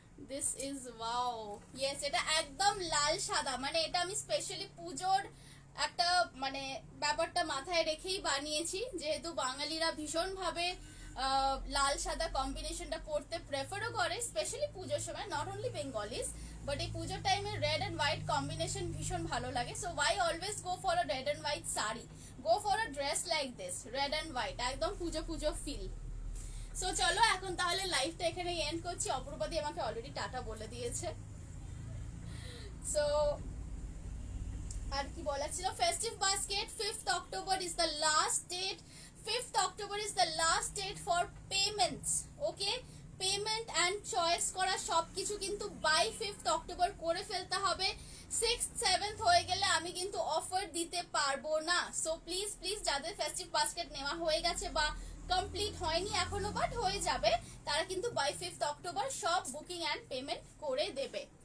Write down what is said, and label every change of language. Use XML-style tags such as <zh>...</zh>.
<en>this is wow, yes,</en> <bn>এটা একদম লাল সাদা, মানে এটা আমি স্পেশালি পুজোর একটা মানে ব্যাপারটা মাথায় রেখেই বানিয়েছি, যেহেতু বাঙালিরা ভীষণভাবে লাল সাদা কম্বিনেশনটা পড়তে প্রেফারও করে, স্পেশালি পুজোর সময়,</bn> <en>not only Bengalis,</en> <bn>বাট এই পুজোর টাইমে রেড অ্যান্ড হোয়াইট কম্বিনেশন ভীষণ ভালো লাগে।</bn> <en>so why always go for a red and white sari, go for a dress like this, red and white,</en> <bn>একদম পুজো পুজো ফিল। সো চলো এখন তাহলে লাইভটা এখানে এন্ড করছি। অপূর্বাদি আমাকে অলরেডি টাটা বলে দিয়েছে। সো আর কি বলার ছিল,</bn> <en>Festive basket 5th October is the last date, 5th October is the last date for payments, okay?</en> <bn>Payment and choice করা সবকিছু কিন্তু বাই 5th October করে ফেলতে হবে। 6th 7th হয়ে গেলে আমি কিন্তু অফার দিতে পারবো না। সো প্লিজ প্লিজ যাদের ফেস্টিভ বাস্কেট নেওয়া হয়ে গেছে বা কমপ্লিট হয়নি এখনো বাট হয়ে যাবে, তারা কিন্তু বাই 5th October সব বুকিং অ্যান্ড পেমেন্ট করে দেবে।</bn>